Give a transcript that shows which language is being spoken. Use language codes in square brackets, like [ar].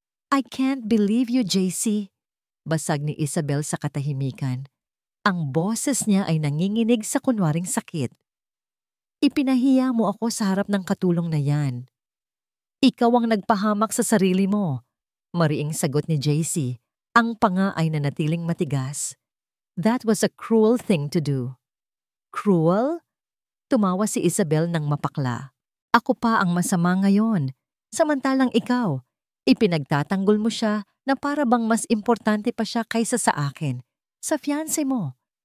[en] I can't believe you, JC. [tl] Basag ni Isabel sa katahimikan. Ang boses niya ay nanginginig sa kunwaring sakit. Ipinahiya mo ako sa harap ng katulong na yan. Ikaw ang nagpahamak sa sarili mo. Mariing sagot ni JC. Ang panga ay nanatiling matigas. [en] That was a cruel thing to do. Cruel? [tl] Tumawa si Isabel ng mapakla. Ako pa ang masama ngayon. Samantalang ikaw, ipinagtatanggol mo siya na para bang mas importante pa siya kaysa sa akin, sa fiancé mo.